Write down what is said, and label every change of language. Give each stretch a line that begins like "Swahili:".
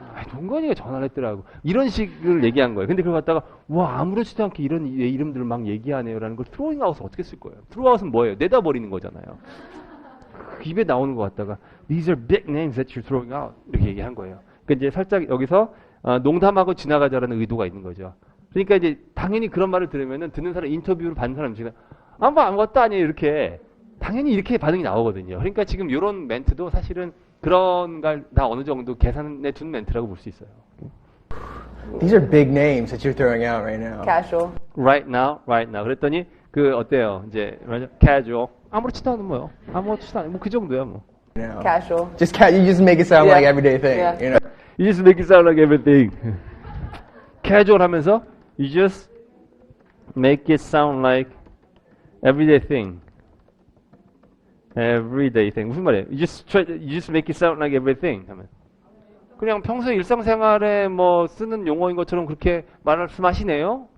Korean: 동건이가 전화를 했더라고. 이런 식을 얘기한 거예요. 근데 그걸 갖다가 와 아무렇지도 않게 이런 이름들을 막 얘기하네요라는 걸 트로잉 아웃은 어떻게 쓸 거예요? 트로잉 아웃은 뭐예요? 내다버리는 거잖아요. 입에 나오는 것 같다가
English: These are big names that you're throwing out
Korean: 이렇게 얘기한 거예요. 그러니까 이제 살짝 여기서 농담하고 지나가자라는 의도가 있는 거죠. 그러니까 이제 당연히 그런 말을 들으면은 듣는 사람 인터뷰를 받는 사람 중에 아무것도 아니에요 이렇게 당연히 이렇게 반응이 나오거든요. 그러니까 지금 이런 멘트도 사실은 그런 걸 다 어느 정도 계산해 둔 멘트라고 볼 수 있어요.
English: These are big names that you're throwing out right now. Casual. Right now.
Korean: 그랬더니 그 어때요? 이제 casual. 아무렇지도 않은 뭐요? 아무렇지도 않은 뭐 그 정도야 뭐.
English: Now. Casual. You just make it sound Yeah. like everyday thing. Yeah. You know. You just make it sound like everything. casual 하면서 you just make it sound like everyday thing. Everyday thing.
Korean: 무슨 말이에요?
English: You just make it sound like everything.
Korean: 하면 그냥 평소 일상생활에 뭐 쓰는 용어인 것처럼 그렇게 말씀하시네요.